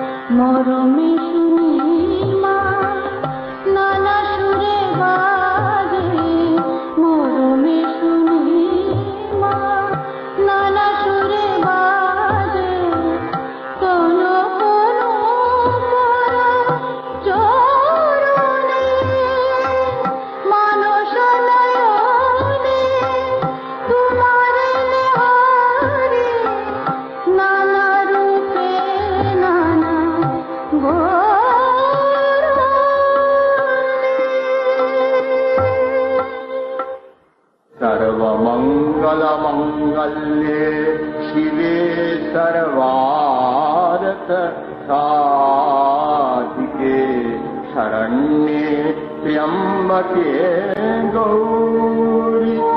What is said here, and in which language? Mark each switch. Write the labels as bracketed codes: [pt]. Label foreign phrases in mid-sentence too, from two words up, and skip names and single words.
[bn] মরমে শুনি মা নানা সুরে বাজে, মরমে শুনি মা নানা সুরে বাজে, কোনো কোনো চরণে মানস নয়নে তোমার নেহারে, নানা রূপে নানা [sa] सर्वमंगल मंगल्ये शिवे सर्वार्थ साधिके शरण्ये त्र्यंबके गौरी